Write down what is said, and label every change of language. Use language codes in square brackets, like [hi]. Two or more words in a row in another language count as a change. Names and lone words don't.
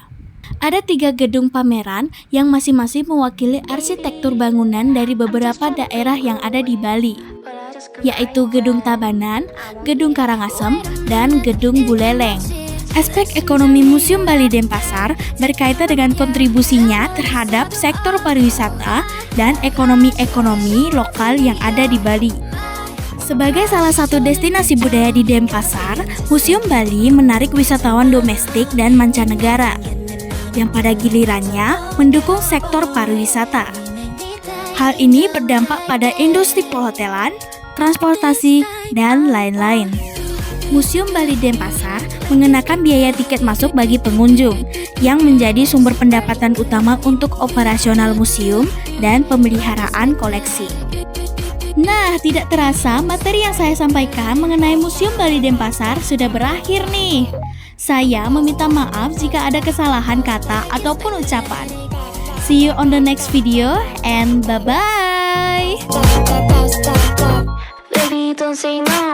[id] Ada 3 gedung pameran yang masing-masing mewakili arsitektur bangunan dari beberapa daerah yang ada di Bali, yaitu Gedung Tabanan, Gedung Karangasem, dan Gedung Buleleng. Aspek ekonomi Museum Bali Denpasar berkaitan dengan kontribusinya terhadap sektor pariwisata dan ekonomi lokal yang ada di Bali. Sebagai salah satu destinasi budaya di Denpasar, Museum Bali menarik wisatawan domestik dan mancanegara, yang pada gilirannya mendukung sektor pariwisata. Hal ini berdampak pada industri perhotelan, transportasi, dan lain-lain. Museum Bali Denpasar mengenakan biaya tiket masuk bagi pengunjung, yang menjadi sumber pendapatan utama untuk operasional museum dan pemeliharaan koleksi. Nah, tidak terasa materi yang saya sampaikan mengenai Museum Bali Denpasar sudah berakhir nih. Saya meminta maaf jika ada kesalahan kata ataupun ucapan. [en] See you on the next video and bye-bye. Baby, don't say no.